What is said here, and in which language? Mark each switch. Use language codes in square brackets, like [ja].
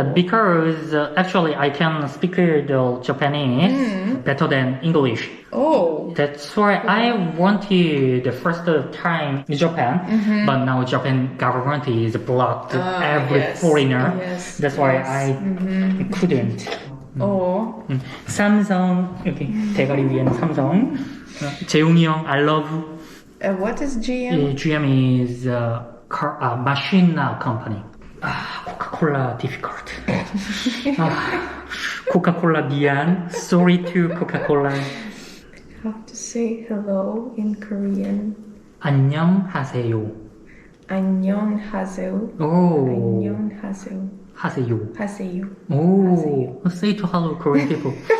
[en] Because actually I can speak the Japanese better than English. oh, That's why I wanted the first time in Japan, but now Japan government is blocked every yes, foreigner. yes, That's why yes. I couldn't. oh. [ko] 삼성 여기 대가리 위에는 삼성. 재웅이 형 [en] I love. What is GM? GM is machine company. Coca-Cola difficult. [ko] Coca-Cola 미안. [en] Sorry to Coca-Cola. How to say hello in Korean? [ko] 안녕하세요. 안녕하세요. Oh. 안녕하세요. 하세요. 하세요. Oh. [en] Say to hello Korean people.